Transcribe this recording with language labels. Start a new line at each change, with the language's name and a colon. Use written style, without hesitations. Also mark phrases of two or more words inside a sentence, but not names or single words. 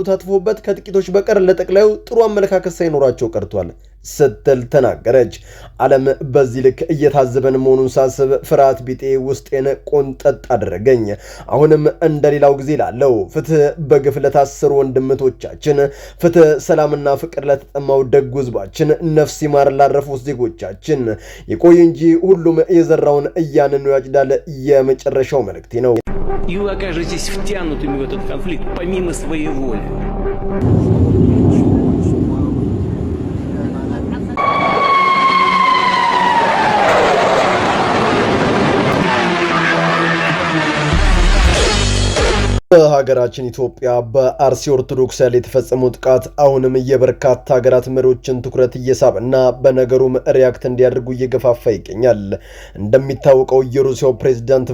Amharic: ታጥፎበት ከጥቂቶች በቀር ለጠቅላዩ ጥሩ አመለካከት ሳይኖራቸው ቀርቷል ስትል ተናገረች። ዓለም በዚህ ልክ እየታዘበን መሆኑን ሳስብ ፍርሃት ቢጤ ውስጤን ቆንጠጥ አደረገኝ። አሁንም እንደሌላው ጊዜ ላለው ፍትህ በግፍ ለታሰሩ ወንድምቶቻችን፣ ፍትህ ሰላምና ፍቅር ለተጠማው ደግ ህዝባችን፣ ነፍስ ይማር ላረፉት ዜጎቻችን ይቆይ እንጂ ሁሉም የዘራውን እያንኑ ያጭዳል የመጨረሻው መልእክቴ ነው።
Russian: И вы окажетесь втянутыми в этот конфликт помимо своей воли.
Amharic: በሀገራችን ኢትዮጵያ በአርሲ ኦርቶዶክስ ላይ የተፈጸመው ጥቃት አሁንም የበርካታ ሀገራት መሪዎችን ትኩረት እየሳበና በነገሩም ሪያክት እንዲያደርጉ እየገፋፋ ይገኛል። እንደሚታወቀው የሩሲያው ፕሬዝዳንት